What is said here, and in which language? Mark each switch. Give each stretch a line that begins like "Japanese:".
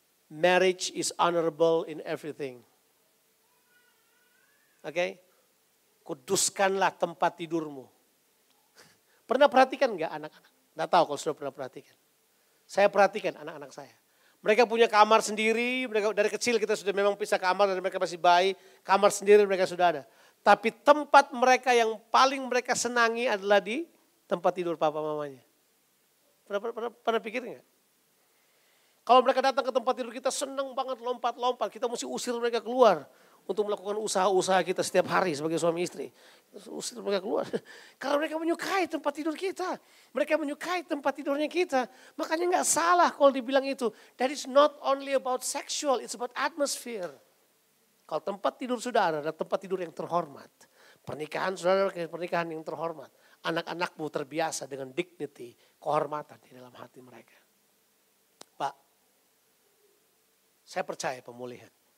English: Marriage is honorable in everything. Oke?
Indonesian: Kuduskanlah tempat tidurmu. Pernah perhatikan enggak anak-anak? Nggak tahu kalau sudah pernah perhatikan. Saya perhatikan anak-anak saya. Mereka punya kamar sendiri, mereka dari kecil kita sudah memang pisah kamar dari mereka masih bayi, kamar sendiri mereka sudah ada. Tapi tempat mereka yang paling mereka senangi adalah di tempat tidur papa mamanya. Pernah pikir nggak? Kalau mereka datang ke tempat tidur kita senang banget lompat-lompat. Kita mesti usir mereka keluar. Untuk melakukan usaha-usaha kita setiap hari sebagai suami istri. Usir mereka keluar. Kalau mereka menyukai tempat tidur kita. Mereka menyukai tempat tidurnya kita. Makanya nggak salah kalau dibilang itu.
English: That is not only about sexual, it's about atmosphere.
Indonesian: Kalau tempat tidur saudara adalah tempat tidur yang terhormat. Pernikahan saudara adalah pernikahan yang terhormat. Anak-anakmu terbiasa dengan dignity, kehormatan di dalam hati mereka. Pak, saya percaya pemulihan.